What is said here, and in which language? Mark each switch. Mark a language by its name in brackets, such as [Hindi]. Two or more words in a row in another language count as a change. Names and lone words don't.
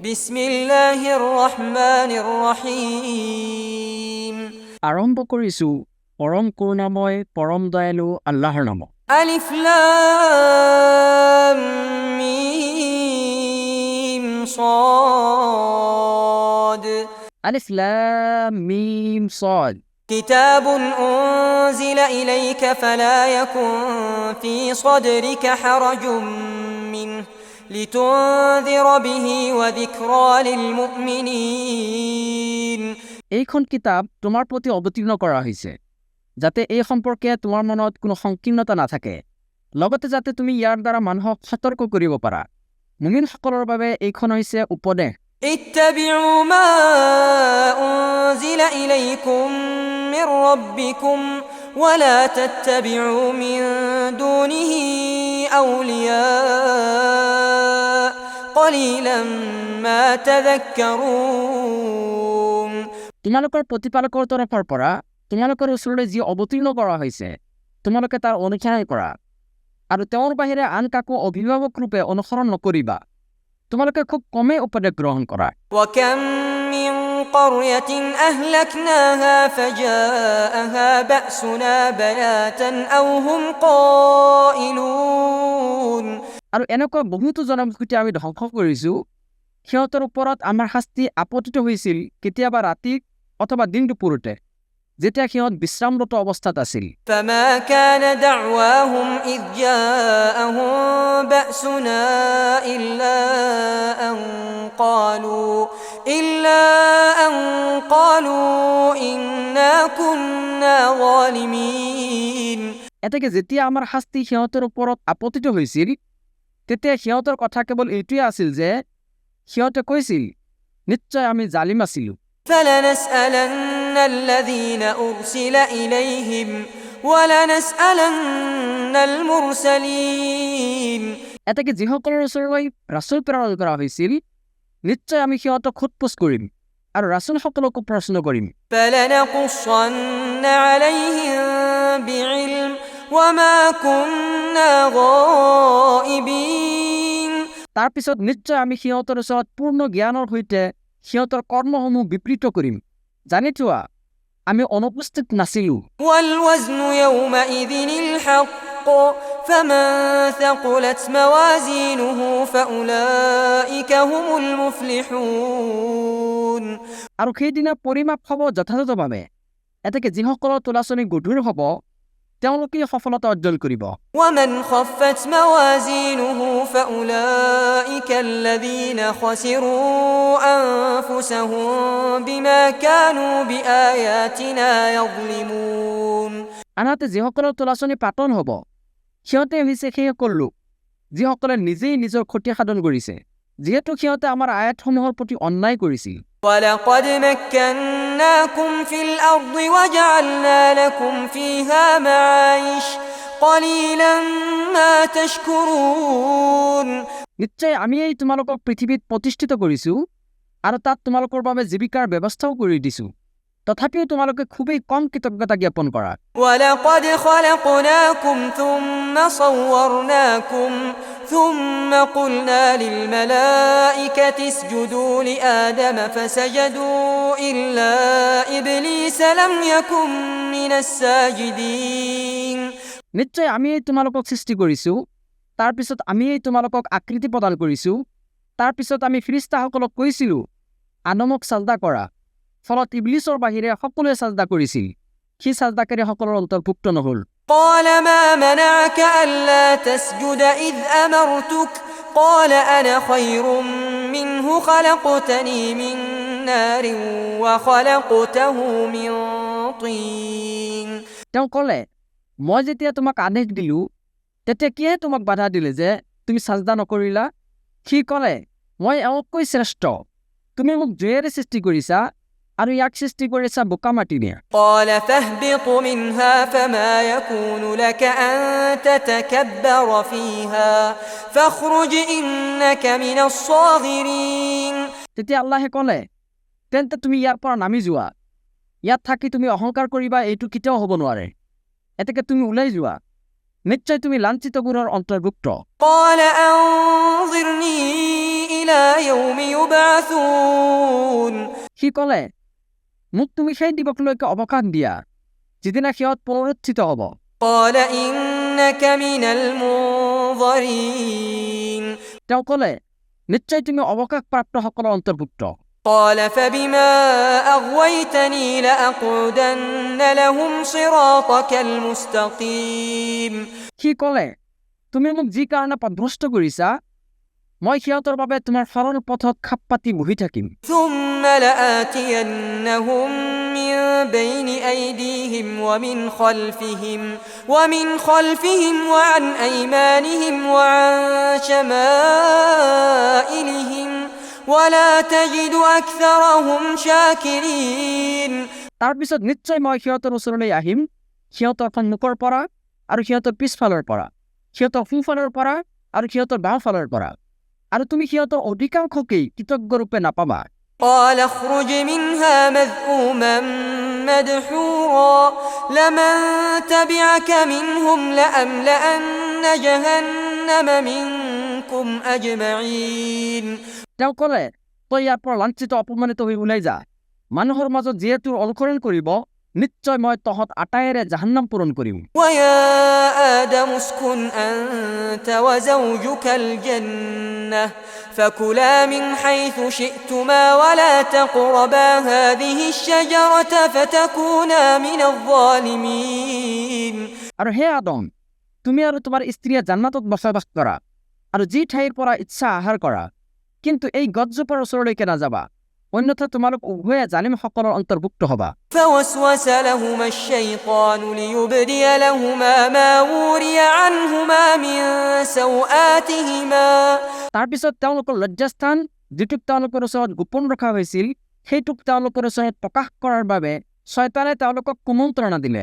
[Arabic] بسم الله الرحمن الرحيم. [Assamese] আৰম্ভ কৰিছো পৰম কৰুণাময় পৰম দয়ালু আল্লাহৰ নামত। [Arabic] ألف لام ميم صاد ألف لام ميم صاد كتاب أنزل إليك فلا يكن في صدرك حرج منه لتنذر به وذكرى للمؤمنين। [Assamese] এইখন কিতাপ তোমাৰ প্ৰতি অৱতীৰ্ণ কৰা হৈছে যাতে এই সম্পৰ্কে তোমাৰ মনত কোনো সংকীৰ্ণতা নাথাকে, লগতে যাতে তুমি ইয়াৰ দ্বাৰা মানুহক সতৰ্ক কৰিব পাৰা। মুমিনসকলৰ বাবে এইখন হৈছে উপদেশ। [Arabic] اتبعوا ما أنزل إليكم من ربكم ولا تتبعوا من دونه أولياء قليلا ما تذكرون। [Assamese] তোমালোকৰ প্ৰতিপালকৰ তৰফৰ পৰা তোমালোকৰ ওচৰলৈ যি অৱতীৰ্ণ কৰা হৈছে তোমালোকে তাৰ অনুসৰণ কৰা, আৰু তেওঁৰ বাহিৰে আন কাকো অভিভাৱক ৰূপে অনুসৰণ নকৰিবা। তোমালোকে খুব কমেই উপদেশ গ্ৰহণ কৰা। [Arabic] وكم من قرية أهلكناها فجاءها بأسنا بياتا أو هم قائلون। [Assamese] আৰু এনেকুৱা বহুতো জনবসতি আমি ধ্বংস কৰিছো, সিহঁতৰ ওপৰত আমাৰ শাস্তি আপতিত হৈছিল কেতিয়াবা ৰাতি অথবা দিন দুপৰতে, যেতিয়া সিহঁত বিশ্ৰামৰত অৱস্থাত আছিল। [Arabic] فما كان دعواهم إذ جاءهم بأسنا إلا أن قالوا إنا كنا ظالمين। [Assamese] এতেকে যেতিয়া আমাৰ শাস্তি সিহঁতৰ ওপৰত আপতিত হৈছিল তেতিয়া সিহঁতৰ কথা কেৱল এইটোৱে আছিল যে সিহঁতে কৈছিল, নিশ্চয় আমি জালিম আছিলো। [Arabic] فلنسألن الذين أرسل إليهم ولنسألن المرسلين। [Assamese] এতেকে যিসকলৰ ওচৰলৈ ৰাছুল প্ৰেৰণ কৰা হৈছিল নিশ্চয় আমি সিহঁতক সোধপোছ কৰিম আৰু ৰাছুলসকলকো প্ৰশ্ন কৰিম। [Arabic] فلنقصن عليهم بعلم وما كنا غائبين। [Assamese] তাৰপিছত নিশ্চয় আমি সিহঁতৰ ওচৰত পূৰ্ণ জ্ঞানৰ সৈতে সিহঁতৰ কৰ্মসমূহ বিবৃত কৰিম। জানি থোৱা আমি অনুপস্থিত নাছিলো। [Arabic] والوزن يومئذ الحق فمن ثقلت موازينه فأولئك هم المفلحون। [Assamese] আৰু সেইদিনা পৰিমাপ হ'ব যথাযথভাৱে। এতেকে যিসকলৰ তোলাচনি গধুৰ হ'ব তেওঁলোকে সফলতা অৰ্জন কৰিব। [Arabic] ومن خفت موازينه فأولئك الذين خسروا أنفسهم بما كانوا بآياتنا يظلمون। [Assamese] আনহাতে যিসকলৰ তোলাচনি পাতন হ'ব সিহঁতে হৈছে সেইসকল লোক যিসকলে নিজেই নিজৰ ক্ষতি সাধন কৰিছে, যিহেতু সিহঁতে আমাৰ আয়াতসমূহৰ প্ৰতি অন্যায় কৰিছিল। [Arabic] ولقد مكناكم في الأرض وجعلنا لكم فيها معايش قليلا ما تشكرون। [Assamese] নিশ্চয় আমি এই তোমালোকক পৃথিৱীত প্ৰতিষ্ঠিত কৰিছো আৰু তাত তোমালোকৰ বাবে জীৱিকাৰ ব্যৱস্থাও কৰি দিছো, তথাপিও তোমালোকে খুবেই কম কৃতজ্ঞতা জ্ঞাপন কৰা। [Arabic] ولقد خلقناكم ثم صورناكم ثم قلنا للملائكة اسجدوا لآدم فسجدوا إلا إبليس لم يكن من الساجدين। [Assamese] নিশ্চয় আমি এই তোমালোকক সৃষ্টি কৰিছো, তাৰপিছত আমি এই তোমালোকক আকৃতি প্ৰদান কৰিছো, তাৰপিছত আমি ফিৰিস্তাসকলক কৈছিলো আদমক সাজদা কৰা, ফলত ইবলিছৰ বাহিৰে সকলোৱে সাজদা কৰিছিল, সি সাজদাকাৰীসকলৰ অন্তৰ্ভুক্ত নহল। [Arabic] قال ما منعك ألا تسجد إذ أمرتك قال أنا خير منه خلقتني من نار وخلقته من طين। [Assamese] তেওঁ ক'লে, মই যেতিয়া তোমাক আদেশ দিলো তেতিয়া কিয়ে তোমাক বাধা দিলে যে তুমি সাজদা নকৰিলা? সি ক'লে, মই এওঁতকৈ শ্ৰেষ্ঠ, তুমি মোক জুইৰে সৃষ্টি কৰিছা আৰু ইয়াক সৃষ্টি কৰিছা বোকা মাটিৰে। [Arabic] قال فاهبط منها فما يكون لك أن تتكبر فيها فاخرج إنك من الصاغرين। [Assamese] তেতিয়া আল্লাহে ক'লে, তেন্তে তুমি ইয়াৰ পৰা নামি যোৱা, ইয়াত থাকি তুমি অহংকাৰ কৰিবা এইটো কেতিয়াও হ'ব নোৱাৰে, এতেকে তুমি ওলাই যোৱা, নিশ্চয় তুমি লাঞ্ছিতবোৰৰ অন্তৰ্ভুক্ত। [Arabic] قال أنظرني إلى يوم يبعثون [Assamese] সি ক'লে মোক তুমি সেই দিৱসলৈকে অৱকাশ দিয়া যিদিনা সিহঁত পুনৰুত্থিত হ'ব [Arabic] قال إنك من المنظرين [Assamese] তেওঁ ক'লে নিশ্চয় তুমি অৱকাশপ্ৰাপ্তসকলৰ অন্তৰ্ভুক্ত [Arabic] قال فبما أغويتني لأقعدن لهم صراطك المستقيم [Assamese] সি ক'লে তুমি মোক যি কাৰণে পথভ্ৰষ্ট কৰিছা মই সিহঁতৰ বাবে তোমাৰ সৰল পথত খাপ পাতি বহি থাকিম [Arabic] ثم لآتينهم من بين أيديهم ومن خلفهم وعن أيمانهم وعن شمائلهم ولا تجد أكثرهم شاكرين [Assamese] তাৰপিছত নিশ্চয় মই সিহঁতৰ ওচৰলৈ আহিম সিহঁতৰ সন্মুখৰ পৰা আৰু সিহঁতৰ পিছফালৰ পৰা সিহঁতৰ সোঁফালৰ পৰা আৰু সিহঁতৰ বাওঁফালৰ পৰা আৰু তুমি সিহঁতৰ অধিকাংশকেই কৃতজ্ঞৰূপে নাপাবা [Arabic] قال اخرج منها مذءوما مدحورا لمن تبعك منهم لأملأن جهنم منكم أجمعين [Assamese] তেওঁ ক'লে তই ইয়াৰ পৰা লাঞ্ছিত অপমানিত হৈ ওলাই যা মানুহৰ মাজত যিয়ে তোৰ অনুসৰণ কৰিব নিশ্চয় মই তহঁত আটাইৰে জাহান্নাম পূৰণ কৰিম [Arabic] ويا آدم اسكن أنت وزوجك الجنة فكلا من حيث شئتما ولا تقربا هذه الشجرة فتكونا من الظالمين [Assamese] আৰু হে আদম তুমি আৰু তোমাৰ স্ত্ৰীয়ে জান্নাতত বসবাস কৰা আৰু যি ঠাইৰ পৰা ইচ্ছা আহাৰ কৰা কিন্তু এই গছজোপাৰ ওচৰলৈকে নাযাবা অন্যথা তোমালোক উভয়ে জালিমসকলৰ অন্তৰ্ভুক্ত হবা [Arabic] فوسوس لهما الشيطان ليبدي لهما ما وري عنهما من سوآتهما [Assamese] তাৰপিছত তেওঁলোকৰ লজ্জাস্থান যিটোক তেওঁলোকৰ ওচৰত গোপন ৰখা হৈছিল সেইটোক তেওঁলোকৰ ওচৰত প্ৰকাশ কৰাৰ বাবে শয়তানে তেওঁলোকক কুমন্ত্ৰণা দিলে